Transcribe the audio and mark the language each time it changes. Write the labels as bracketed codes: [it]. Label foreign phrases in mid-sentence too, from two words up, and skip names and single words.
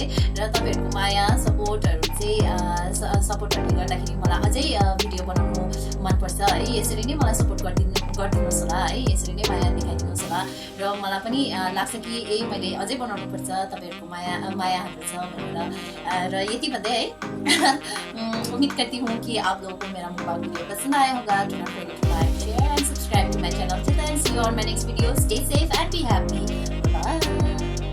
[ne] र तपाईँहरूको माया सपोर्टहरूले गर्दाखेरि मलाई अझै भिडियो बनाउनु मनपर्छ है। यसरी नै मलाई सपोर्ट गरिदिनुहोस् होला है, यसरी नै माया देखाइदिनुहोस् होला। र मलाई पनि लाग्छ कि मैले अझै बनाउनुपर्छ, तपाईँहरूको माया हाम्रो छ भनेर। र यति भन्दै है [hi] उम्मीद करती हूँ कि आप लोगों को मेरा मुकबांग वीडियो पसंद आया होगा। [en] Do not forget to like, share and subscribe to my channel. Till then, see you on my next video. Stay safe and be happy. Bye.